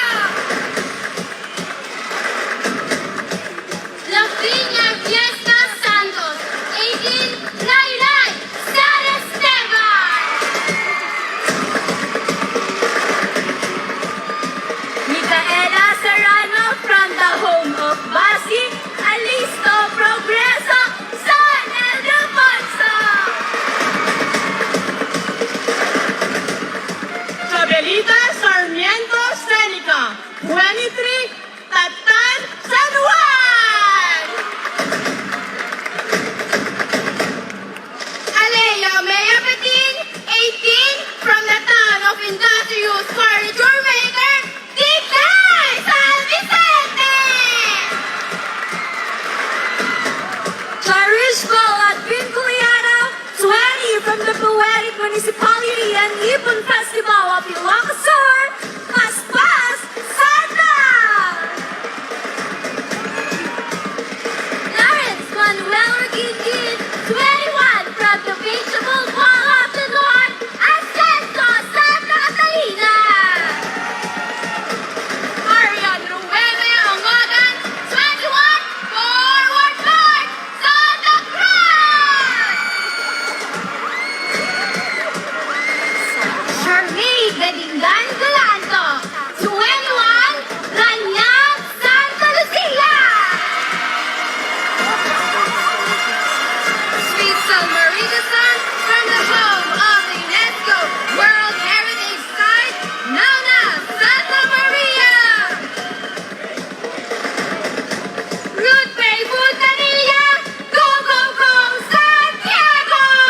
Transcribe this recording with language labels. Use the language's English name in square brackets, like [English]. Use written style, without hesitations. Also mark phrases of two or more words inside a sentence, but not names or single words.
[English] Lavinia Fiesta Santos, 18, Laylay San Esteban! Micaela Serrano from the home of Basi, Alisto Progreso, San Ildefonso! Chabelita Sarmiento Seneca, 23, Tatan, San Juan! Alea Mea Petin, 18, from the town of Industrious Corridor Maker, Tikay, San Vicente! Cherish Balat Vinculiano, 20, from the poetic municipality and Ibon Festival of Ilocos Sur, Paspas, Santa! Lawrence Manuel Reguilin, 21, from the Vegetable Wall of the North, Ascenso, Santa Catalina! Arian Ruene Ongogan, 21, Forward North, Santa Cruz! Charmaine Bedingan Galanto, 21, Ranyang, Santa Lucia! Sweet Salmaritasan, from the home of the UNESCO World Heritage Site, Nauna, Santa Maria! Ruth Bay Puntanilla, Go Go Go, Santiago!